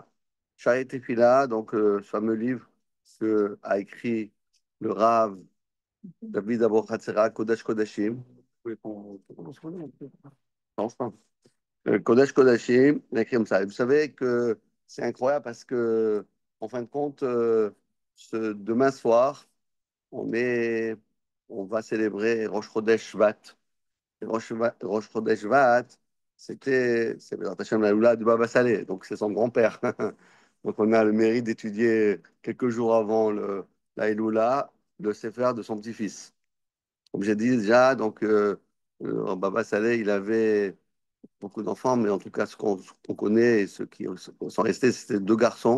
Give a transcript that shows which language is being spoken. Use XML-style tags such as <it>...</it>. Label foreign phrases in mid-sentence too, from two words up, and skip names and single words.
<fr>Sha'arei Tefila, donc ce fameux livre que a écrit le Rav David Abu Hatzera, Kodesh Kodashim. Vous voulez qu'on se connaisse un peu? Non, enfin. Kodesh Kodashim, il a écrit comme ça. Et vous savez que c'est incroyable parce que, en fin de compte, demain soir, on est, on va célébrer Rosh Chodesh Shvat. Et Rosh Chodesh Shvat, c'est</fr> <he>בעזרת השם</he> <fr>la Loula du Baba Saleh, donc c'est son grand-père. Donc on a le mérite d'étudier quelques jours avant la Elula, le Sefer de son petit-fils. Comme j'ai dit déjà, donc Baba Saleh, il avait beaucoup d'enfants, mais en tout cas, ce qu'on connaît et ceux qui sont restés, c'était deux garçons.</fr>